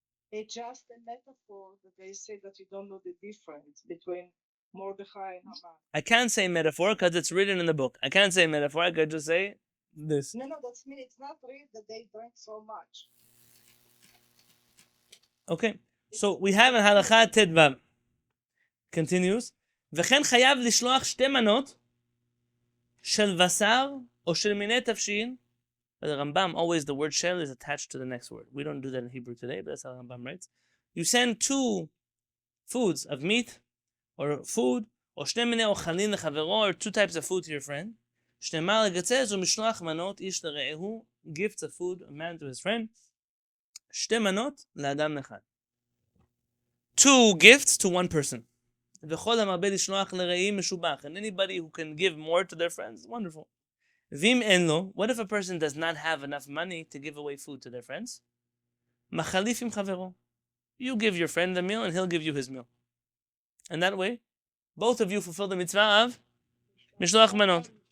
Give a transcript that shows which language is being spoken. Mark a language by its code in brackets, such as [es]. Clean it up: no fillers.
[en] It's just a metaphor that they say that you don't know the difference between Mordechai and Haman. I can't say metaphor because it's written in the book. I can't say metaphor. I could just say this. No, that's mean it's not real that they drank so much. Okay. So we have in Halakha Tedvav. Continues. [he] וכן חייב לשלוח שתי מנות של בשר או של מיני תבשין [en] But the Rambam, always the word shel is attached to the next word. We don't do that in Hebrew today, but that's how Rambam writes. You send 2 foods of meat, or food, or 2 [he] מיני אוכלים לחברו, [en] or 2 types of food to your friend. [he] שנאמר לגצץ ומשלוח מנות איש לרעהו, [en] gifts of food, a man to his friend. [he] 2 מנות לאדם אחד. [en] 2 gifts to 1 person. [he] וכל המרבה לשלוח לרעי משובח. [en] And anybody who can give more to their friends, wonderful. [he] ואם אין לו, [en] what if a person does not have enough money to give away food to their friends? [he] מחליף עם חברו. [en] You give your friend the meal and he'll give you his meal. And that way, both of you fulfill the mitzvah of mishloach manot.